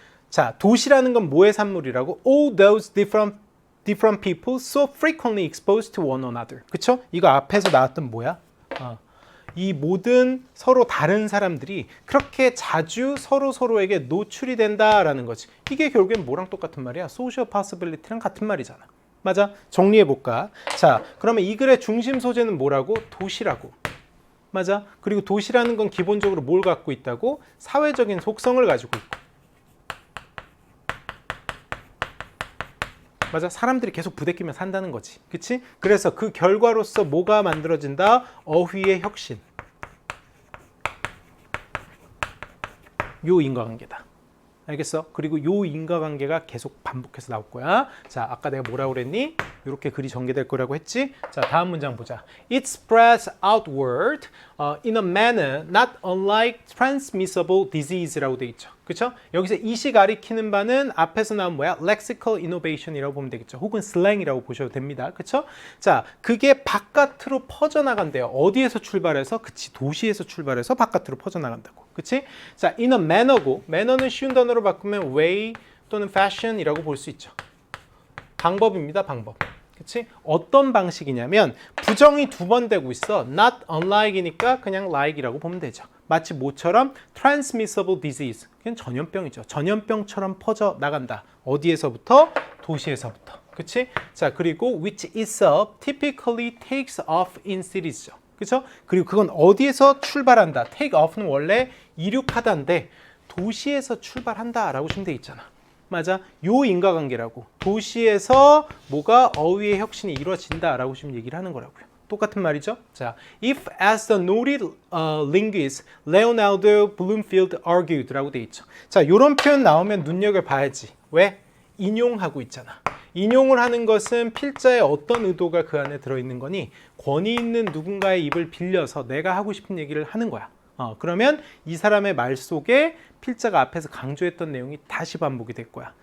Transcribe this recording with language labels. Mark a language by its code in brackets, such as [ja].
[ko] 자, 도시라는 건 뭐의 산물이라고? [en] All those different people so frequently exposed to one another. [ko] 그쵸? 이거 앞에서 나왔던 뭐야? 이 모든 서로 다른 사람들이 그렇게 자주 서로에게 노출이 된다라는 거지. 이게 결국엔 뭐랑 똑같은 말이야? social possibility랑 같은 말이잖아. 맞아? 정리해볼까? 자, 그러면 이 글의 중심 소재는 뭐라고? 도시라고. 맞아? 그리고 도시라는 건 기본적으로 뭘 갖고 있다고? 사회적인 속성을 가지고 있고. 맞아? 사람들이 계속 부대끼면 산다는 거지. 그치? 그래서 그 결과로서 뭐가 만들어진다? 어휘의 혁신. 요 인과관계다. 알겠어? 그리고 요 인과관계가 계속 반복해서 나올 거야. 자, 아까 내가 뭐라고 그랬니? 이렇게 글이 전개될 거라고 했지? 자, 다음 문장 보자. [en] It spreads outward in a manner not unlike transmissible disease [ko] 라고 돼 있죠. 그쵸? 여기서 이시 가리키는 바는 앞에서 나온 뭐야? lexical innovation이라고 보면 되겠죠. 혹은 slang이라고 보셔도 됩니다. 그쵸? 자, 그게 바깥으로 퍼져나간대요. 어디에서 출발해서? 그치, 도시에서 출발해서 바깥으로 퍼져나간다고. 그치? 자, in a manner고, manner는 쉬운 단어로 바꾸면 way 또는 fashion이라고 볼 수 있죠. 방법입니다, 방법. 그치? 어떤 방식이냐면 부정이 두 번 되고 있어. not unlike이니까 그냥 like이라고 보면 되죠. 마치 뭐처럼 transmissible disease. 그냥 전염병이죠. 전염병처럼 퍼져나간다. 어디에서부터? 도시에서부터. 그치? 자, 그리고 [en] which itself typically takes off in cities죠. [ko] 그쵸? 그리고 그건 어디에서 출발한다. take off는 원래 이륙하다인데 도시에서 출발한다라고 지금 돼 있잖아. 맞아? 요 인과관계라고. 도시에서 뭐가 어휘의 혁신이 이루어진다라고 지금 얘기를 하는 거라고요. 똑같은 말이죠. [en] 자, if as the noted linguist Leonardo Bloomfield argued [ko] 라고 돼 있죠. 자, 요런 표현 나오면 눈여겨봐야지. 왜? 인용하고 있잖아. 인용을 하는 것은 필자의 어떤 의도가 그 안에 들어있는 거니 권위 있는 누군가의 입을 빌려서 내가 하고 싶은 얘기를 하는 거야. 그러면 이 사람의 말 속에 필자가 앞에서 강조했던 내용이 다시 반복이 될 거야.